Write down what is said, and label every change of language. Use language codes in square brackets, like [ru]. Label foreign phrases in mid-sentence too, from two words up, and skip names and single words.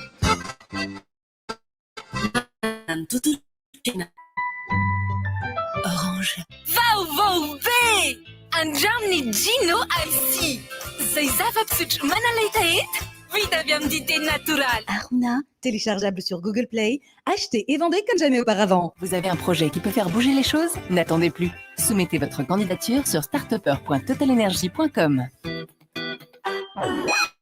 [mg] Orange. Vaovao be! Andramny Gino Alsi. Zay zava-pisotro manalaita heta. Vita avy amin'ny dité natural. Aruna, [fr] téléchargeable sur Google Play, acheté et vendu comme jamais auparavant. Vous avez un projet qui peut faire bouger les choses? N'attendez plus. Soumettez votre candidature sur startupper.totalenergie.com.